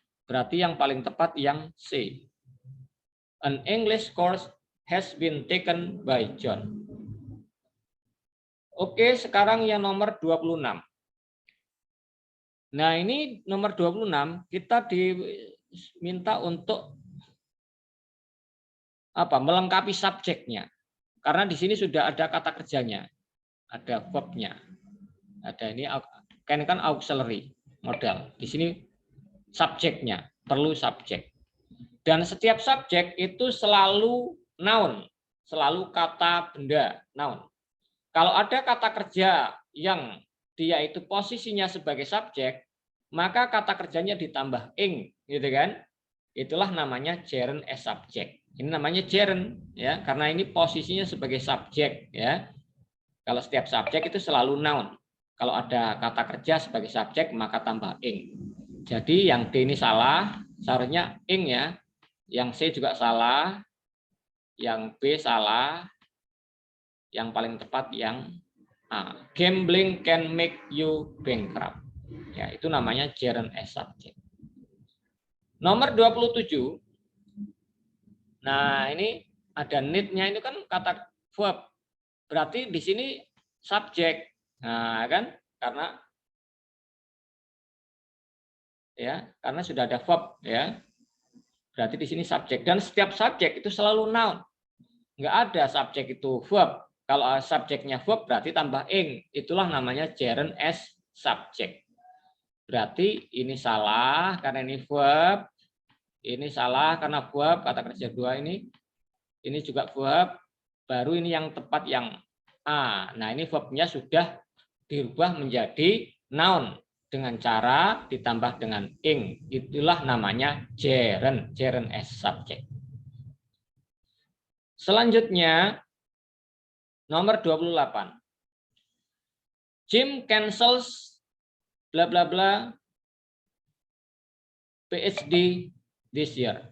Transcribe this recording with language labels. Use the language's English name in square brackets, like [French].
[Indonesian] Berarti yang paling tepat yang C. [English] An English course has been taken by John. [Indonesian] Oke, sekarang yang nomor 26. Nah, ini nomor 26 kita diminta untuk apa? Melengkapi subjeknya. Karena di sini sudah ada kata kerjanya. ada verb-nya. Ada ini kan auxiliary modal. Di sini subjeknya, perlu subjek. Dan setiap subjek itu selalu noun, selalu kata benda, noun. Kalau ada kata kerja yang dia itu posisinya sebagai subjek, maka kata kerjanya ditambah ing, gitu kan? Itulah namanya gerund as subject. Ini namanya gerund ya, karena ini posisinya sebagai subjek ya. Kalau setiap subjek itu selalu noun. Kalau ada kata kerja sebagai subjek maka tambah ing. Jadi yang D ini salah, seharusnya ing ya. Yang C juga salah, yang B salah, yang paling tepat yang A. [English] Gambling can make you bankrupt. [Indonesian] Ya, itu namanya gerund as subject. Nomor 27. Nah, ini ada need-nya itu kan kata verb. Berarti di sini subjek. Nah, kan? Karena sudah ada verb ya. Berarti di sini subjek dan setiap subjek itu selalu noun. Enggak ada subjek itu verb. Kalau subjeknya verb berarti tambah ing. Itulah namanya gerund as subject. Berarti ini salah karena ini verb. Ini salah karena verb, kata kerja dua ini. Ini juga verb. Baru ini yang tepat yang A. Nah, ini verbnya sudah dirubah menjadi noun dengan cara ditambah dengan ing. Itulah namanya gerund as subject. Selanjutnya nomor 28. [English] Jim cancels bla bla bla PhD this year.